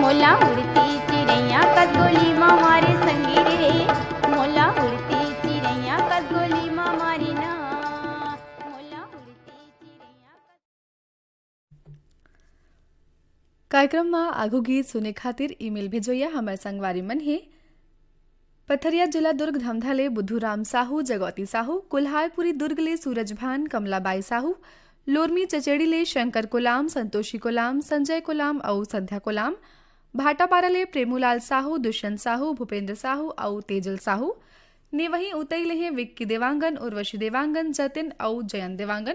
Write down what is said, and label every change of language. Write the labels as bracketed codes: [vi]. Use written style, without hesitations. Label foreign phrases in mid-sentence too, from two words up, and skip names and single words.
[hne] मोला उड़ती चिड़ैया कद गोली माँ मारे संगी रे, मोला उड़ती चिड़ैया कद गोली माँ मारी ना, मोला उड़ती चिड़ैया कार्यक्रम में आगू गीत सुने खातिर ईमेल भेजोया हमार संगवारी मन है पथरिया जिला दुर्ग धमधाले बुद्धूराम साहू, जगौती साहू, कुल्हारपुरी दुर्गले सूरजभान, कमलाबाई साहू, लोरमी चचेड़ीले शंकर कोलाम, संतोषी कोलाम, संजय कोलाम और संध्या कोलाम, भाटापाराले प्रेमूलाल साहू, दुष्यंत साहू, भूपेंद्र साहू और तेजल साहू ने वहीं उतईले हैं विक्की देवांगन, उर्वशी देवांगन, जतिन और जयंत देवांगन।